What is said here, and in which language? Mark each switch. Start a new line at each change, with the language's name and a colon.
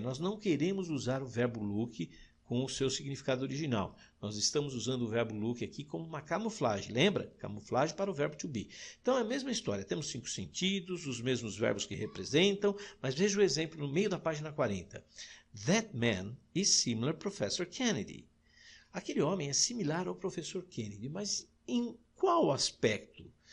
Portuguese: Nós não queremos usar o verbo look com o seu significado original. Nós estamos usando o verbo look aqui como uma camuflagem. Lembra? Camuflagem para o verbo to be. Então é a mesma história. Temos 5 sentidos, os mesmos verbos que representam, mas veja o exemplo no meio da página 40.
English: That man is similar to Professor Kennedy.
Portuguese: Aquele homem é similar ao professor Kennedy, mas em qual aspecto?